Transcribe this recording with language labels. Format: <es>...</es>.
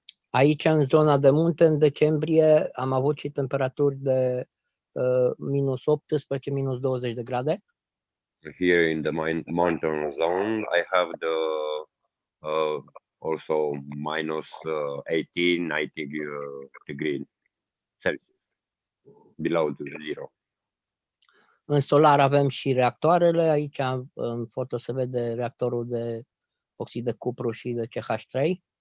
<ro>Aici, în zona de munte, în decembrie, am avut și temperaturi de minus 18, minus 20 de grade.</ro> <en>Here in the mountain zone, I have the also minus 18, 19 degrees Celsius, below zero.</en> <ro>În solar avem și reactoarele. Aici, în foto, se vede reactorul de oxid de cupru și de CH3.</ro>